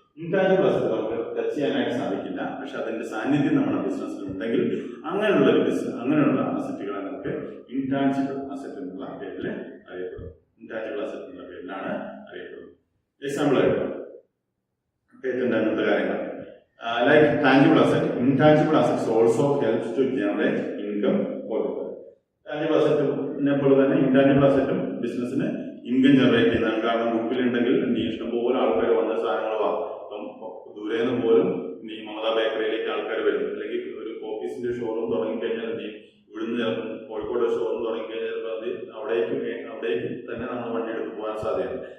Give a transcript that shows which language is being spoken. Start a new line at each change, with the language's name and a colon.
Malayalam: Intangible asset നമുക്ക് touch ചെയ്യാനായിട്ട് സാധിക്കില്ല, പക്ഷെ അതിന്റെ സാന്നിധ്യം നമ്മുടെ ബിസിനസ്സിൽ ഉണ്ടെങ്കിൽ അങ്ങനെയുള്ള അസറ്റുകളെ നമുക്ക് ഇൻടാഞ്ചിബിൾ അസറ്റ് എന്നുള്ള പേരിൽ അറിയപ്പെടും. ഇൻടാഞ്ചിബിൾ അസറ്റ് എന്ന പേരിലാണ് അറിയപ്പെടുന്നത്. എക്സാമ്പിൾ ആയിട്ട് പേറ്റന്റ് അങ്ങനത്തെ കാര്യങ്ങൾ.
English: Like tangible asset, intangible assets also helps to generate income for the firm.
Malayalam: Tangible asset പോലെ തന്നെ intangible asset ബിസിനസ്സിന് ഇൻകം ജനറേറ്റ് ചെയ്യുന്നതാണ്. കാരണം ഗുഡ്വിൽ ഉണ്ടെങ്കിൽ ഇഷ്ടംപോലെ ആൾക്കാർ വന്ന സാധനങ്ങൾ വാങ്ങും. അപ്പം ദൂരെ നിന്ന് പോലും ഈ മമതാ ബേക്കറിയിലേക്ക് ആൾക്കാർ വരും. അല്ലെങ്കിൽ ഒരു ഓഫീസിന്റെ ഷോറൂം തുടങ്ങിക്കഴിഞ്ഞാൽ എന്ത് ചെയ്യും, ഇവിടുന്ന് ചിലപ്പോൾ കോഴിക്കോട് ഷോറൂം തുടങ്ങിക്കഴിഞ്ഞാൽ അത് അവിടേക്ക് തന്നെ നമ്മൾ വണ്ടി എടുത്ത് പോകാൻ സാധ്യതയുണ്ട്.